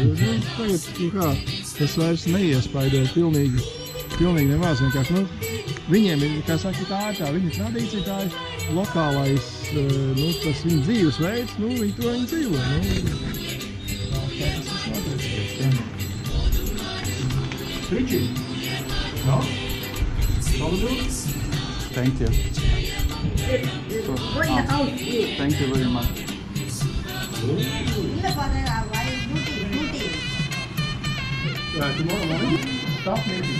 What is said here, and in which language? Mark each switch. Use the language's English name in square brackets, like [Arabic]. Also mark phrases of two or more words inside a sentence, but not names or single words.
[Latvian] Tagad, tas vairs neiespaido pilnīgi nemaz. Vienkārši, viņiem ir, kā saka, tā viņa tradīcija, tā ir lokālais, tas viņa dzīvesveids, viņi to dzīvo. Tā tas notiek. [English] Tricky. No? Thank you. Go in the house. Thank you very much. Tomorrow morning, stop meeting.